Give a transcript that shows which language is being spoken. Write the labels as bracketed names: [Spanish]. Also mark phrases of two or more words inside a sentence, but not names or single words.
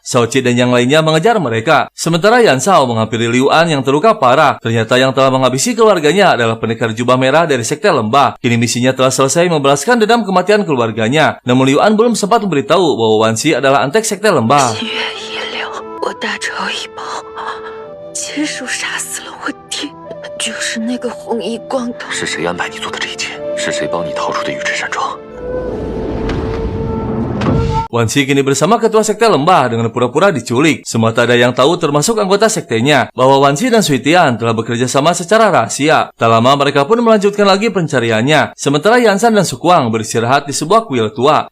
[Indonesian] Shao Qi dan yang lainnya mengejar mereka. Sementara Yan Shao menghampiri Liu An yang terluka parah. Ternyata yang telah menghabisi keluarganya adalah pendekar jubah merah dari sekte lembah. Kini misinya telah selesai membalaskan dendam kematian keluarganya. Namun Liu An belum sempat memberitahu bahwa Wan Xi adalah antek sekte lembah. [Chinese] 我大仇已报，亲手杀死了我爹，就是那个红衣光头。是谁安排你做的这一切？是谁帮你逃出的玉池山庄？ [Indonesian] Wan Xi kini bersama ketua sekte lembah dengan pura-pura diculik. Semua tak ada yang tahu termasuk anggota sektenya bahwa Wan Xi dan Suitian telah bekerja sama secara rahasia. Tak lama mereka pun melanjutkan lagi pencariannya. Sementara Yan Shan dan Sukuang beristirahat di sebuah kuil tua.